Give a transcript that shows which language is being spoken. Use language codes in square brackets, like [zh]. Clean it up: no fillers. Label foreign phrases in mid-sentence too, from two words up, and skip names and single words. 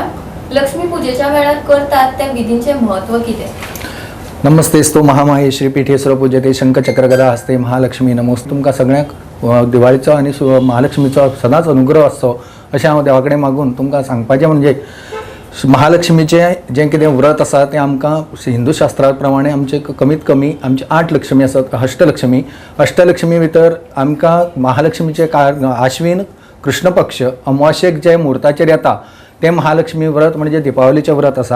[kok] लक्ष्मी पूजेच्या वेळार करतात त्या विधींचे महत्व कितें? [sa] नमस्तेस्तु महामाये श्री पीठेश्वर पूजते शंखचक्र गदा हस्ते महालक्ष्मी नमोस्तु. [kok] तुमकां सगळ्यांक दिवाळीचो आनी महालक्ष्मीचो सदांच अनुग्रह आसचो अशें हांव देवा कडेन मागून तुमकां सांगपाचें म्हणजे महालक्ष्मीचें जें कितें व्रत आसा तें आमकां हिंदू शास्त्रा प्रमाणे आमचे कमीत कमी आमचे 8 लक्ष्मी आसात. अष्टलक्ष्मी भितर आमकां महालक्ष्मीचे आश्वीन कृष्ण पक्ष अमावाशेक जे मुहूर्ताचेर येता तें महालक्ष्मी व्रत म्हणजे दिपावलीचें व्रत आसा.